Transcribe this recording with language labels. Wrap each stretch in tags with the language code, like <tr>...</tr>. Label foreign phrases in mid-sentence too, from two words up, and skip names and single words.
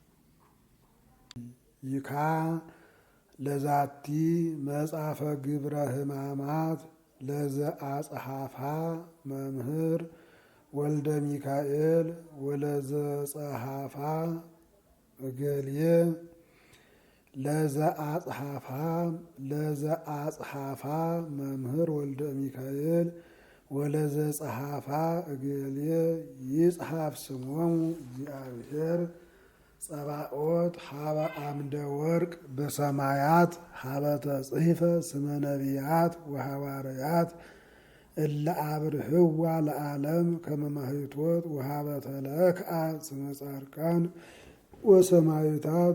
<gez>ይካ ለዛቲ መጽሐፈ ግብረ ሕማማት ለዘአጽሐፋ መምህር ወልደ ሚካኤል ወለዘጸሐፋ እገሌ ለዘአጽሐፋ መምህር ወልደ ሚካኤል ወለዘጸሐፋ እገሌ ይጽሐፍ ስሞሙ እግዚአብሔር ጸባኦት ሀበ አምደ ወርቅ በሰማያት ሀበ ተጽሕፈ ስመ ነቢያት ወሐዋርያት እለ አብርህዋ ለዓለም ከመ ማኅቶት ወሀበ ተለክዓ ስመ ጻድቃን ወሰማዕታት</gez>